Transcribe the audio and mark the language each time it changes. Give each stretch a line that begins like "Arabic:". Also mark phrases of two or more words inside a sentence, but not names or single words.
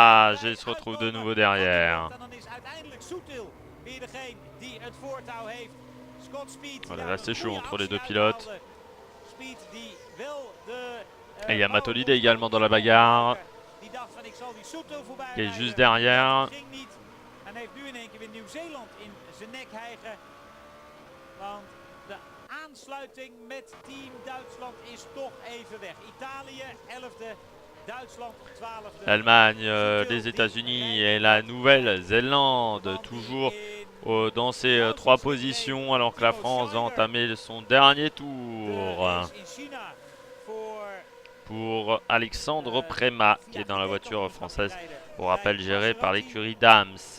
French: Et il se retrouve de nouveau derrière. Voilà, là c'est chaud entre les deux pilotes. Et il y a Matolide également dans la bagarre, qui est juste derrière.
Dutch: Aansluiting met Team Duitsland is toch even weg. Italië 11e, Duitsland 12e.
French: L'Allemagne, les États-Unis et la Nouvelle-Zélande toujours dans ces trois positions, alors que la France va entamer son dernier tour. Pour Alexandre Préma, qui est dans la voiture française, pour rappel gérée par l'écurie Dams.